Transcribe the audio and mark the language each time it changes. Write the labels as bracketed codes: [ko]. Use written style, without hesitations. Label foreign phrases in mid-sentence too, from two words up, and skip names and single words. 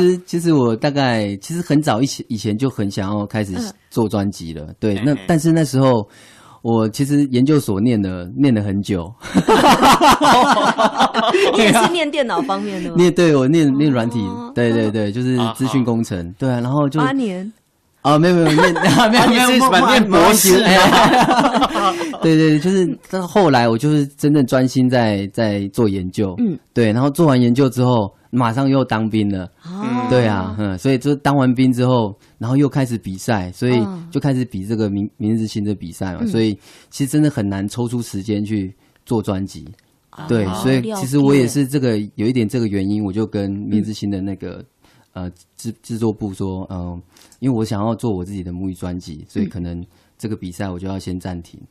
[zh] 其實我大概其實很早以前就很想要開始做專輯了，對，但是那時候我其實研究所念了很久。你也是念電腦方面的嗎？對，我念軟體，對，就是資訊工程，對啊，然後就8 年。沒有念博士，对，就是到后来我就是真正专心在做研究，对，然后做完研究之后，马上又当兵了，对啊，所以就当完兵之后，然后又开始比赛，所以就开始比这个明日之星的比赛嘛，所以其实真的很难抽出时间去做专辑，对，所以其实我也是有一点这个原因，我就跟明日之星的那个制作部说，因为我想要做我自己的母语专辑，所以可能这个比赛我就要先暂停。